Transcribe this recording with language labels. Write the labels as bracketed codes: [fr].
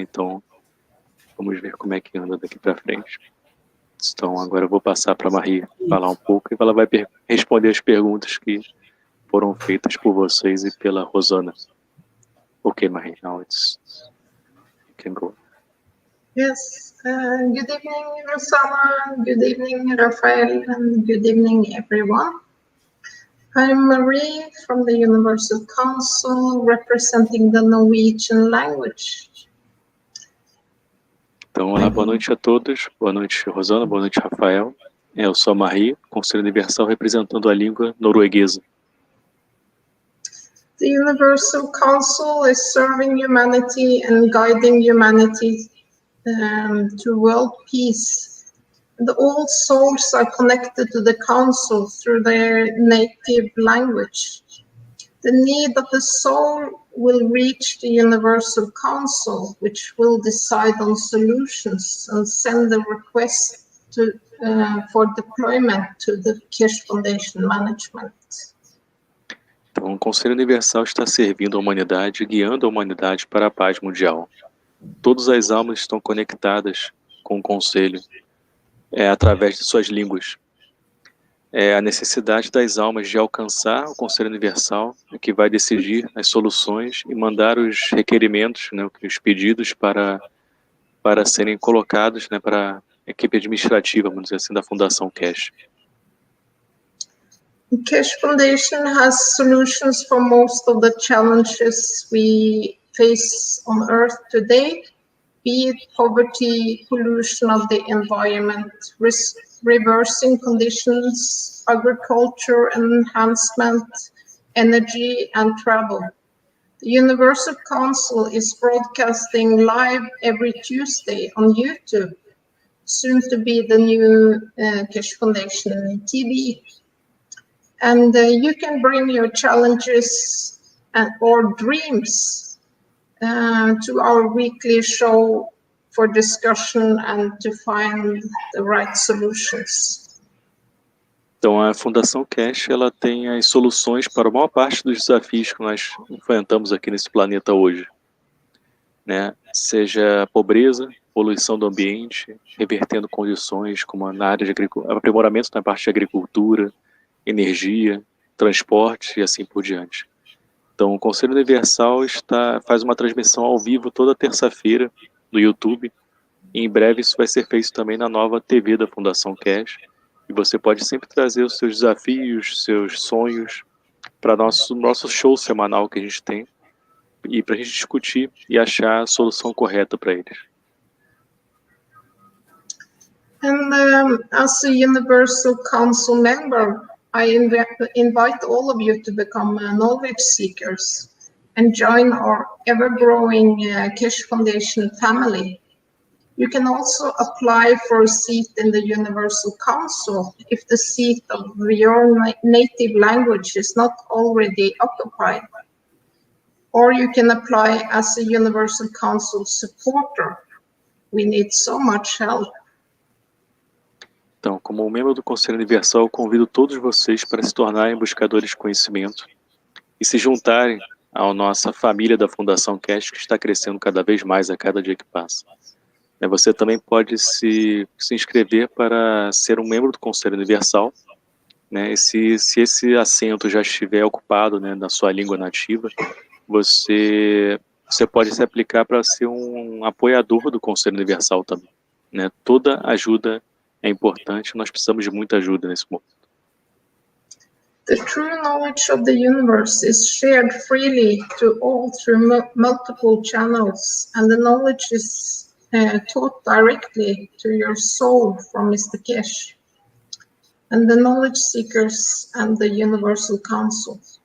[pt] Então, vamos ver como é que anda daqui para frente. Então, agora eu vou passar para a Maria falar um pouco, e ela vai responder as perguntas que foram feitas por vocês e pela Rosana. [en] Ok, Marie, now you can go. Yes. Good evening, Rosanna. Good evening, Raphael, and good evening, everyone. I'm Marie from the Universal Council, representing the Norwegian language. [pt] Então, olá, boa noite a todos. Boa noite, Rosana. Boa noite, Rafael. Eu sou a Marie, Conselho Universal, representando a língua norueguesa. [en] The Universal Council is serving humanity and guiding humanity to world peace. And all souls are connected to the Council through their native language. The need of the soul will reach the Universal Council, which will decide on solutions and send a request for deployment to the Kirsch Foundation Management. [pt] Então, o Conselho Universal está servindo a humanidade, guiando a humanidade para a paz mundial. Todas as almas estão conectadas com o Conselho, através de suas línguas. A necessidade das almas de alcançar o Conselho Universal é que vai decidir as soluções e mandar os requerimentos, né, os pedidos para serem colocados, né, para a equipe administrativa, vamos dizer assim, da Fundação Cash. [en] The Cash Foundation has solutions for most of the challenges we face on Earth today, be it poverty, pollution of the environment, reversing conditions, agriculture enhancement, energy and travel. The Universal Council is broadcasting live every Tuesday on YouTube, soon to be the new Cash Foundation TV. And you can bring your challenges or dreams to our weekly show for discussion and to find the right solutions. [pt] Então, a Fundação Cash, ela tem as soluções para a maior parte dos desafios que nós enfrentamos aqui nesse planeta hoje, né? Seja a pobreza, poluição do ambiente, revertendo condições como na área de aprimoramento na parte de agricultura, energia, transporte e assim por diante. Então, o Conselho Universal faz uma transmissão ao vivo toda terça-feira no YouTube. E em breve isso vai ser feito também na nova TV da Fundação Cash. E você pode sempre trazer os seus desafios, seus sonhos para nosso show semanal que a gente tem e para a gente discutir e achar a solução correta para eles. [en] And as a Universal Council member, I invite all of you to become knowledge seekers and join our ever-growing Cash Foundation family. You can also apply for a seat in the Universal Council if the seat of your native language is not already occupied. Or you can apply as a Universal Council supporter. We need so much help. [pt] Então, como membro do Conselho Universal, eu convido todos vocês para se tornarem buscadores de conhecimento e se juntarem à nossa família da Fundação Cash, que está crescendo cada vez mais a cada dia que passa. Você também pode se inscrever para ser um membro do Conselho Universal, né? Se esse assento já estiver ocupado, né, na sua língua nativa, você pode se aplicar para ser um apoiador do Conselho Universal também, né? Toda ajuda é importante, nós precisamos de muita ajuda nesse momento. [en] The true knowledge of the universe is shared freely to all through multiple channels, and the knowledge is taught directly to your soul from Mr. Cash, and the knowledge seekers and the Universal Council.